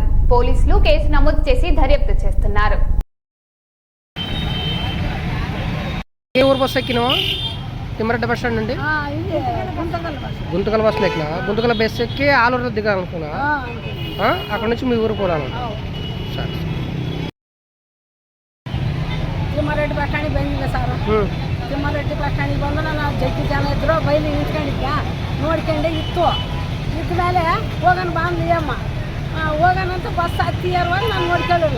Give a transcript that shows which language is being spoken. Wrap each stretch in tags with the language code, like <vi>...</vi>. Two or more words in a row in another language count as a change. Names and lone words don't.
<te>పోలీసులు కేసు నమోదు చేసి దర్యాప్తు చేస్తున్నారు. ఏ ఊరు బస్సు ఎక్కినావా? తిమ్మరెడ్డి</te> <en>bus stand</en> <te>నుండి గుంతకల్ బస్సులో ఎక్కినా? గుంతకల్ బస్సు ఎక్కి ఆలూరులో దిగాలనుకున్నా, అక్కడ నుంచి మీ ఊరు పోరాను. సరే,</te> <kn>ತಿಮ್ಮಾರೆಡ್ಡಿ ಬಸ್ ಸ್ಟ್ಯಾಂಡಿಗೆ ಬಂದಿಲ್ಲ ಸರ್. ತಿಮ್ಮಾರೆಡ್ಡಿ ಬಸ್ ಸ್ಟ್ಯಾಂಡಿಗೆ ಬಂದು ನಾನು ಜಗ್ಗಿ ಜನ ಇದ್ರು ಬೈಲಿ ನಿಂತ್ಕೊಂಡಿದ್ದೆ, ನೋಡ್ಕೊಂಡೆ ಇತ್ತು ಮೇಲೆ ಹೋಗೋಣ ಬಂದು ಅಮ್ಮ ಹೋಗೋಣಂತ ಬಸ್ ಹತ್ತಿರುವಾಗ ನಾನು ನೋಡ್ಕೊಳ್ಳಿಲ್ಲ.</kn>